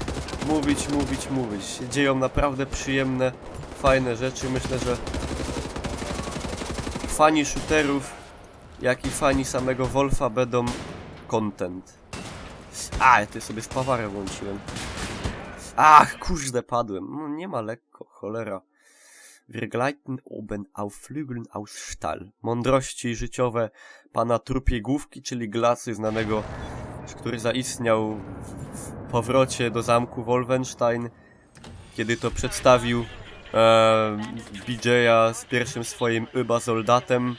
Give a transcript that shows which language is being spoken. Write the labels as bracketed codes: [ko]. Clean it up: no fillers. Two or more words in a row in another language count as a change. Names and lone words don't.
[pl] Się dzieją naprawdę przyjemne, fajne rzeczy. Myślę, że fani shooterów, jak i fani samego Wolfa będą content. Ja tutaj sobie spawarę włączyłem. Ach, kurde, padłem. No, nie ma lekko, cholera. [de] Wir gleiten oben auf Flügeln aus Stahl. [pl] Mądrości życiowe pana Trupiegłówki, czyli Glasy, znanego, który zaistniał w powrocie do zamku Wolfenstein, kiedy to przedstawił BJ'a z pierwszym swoim soldatem.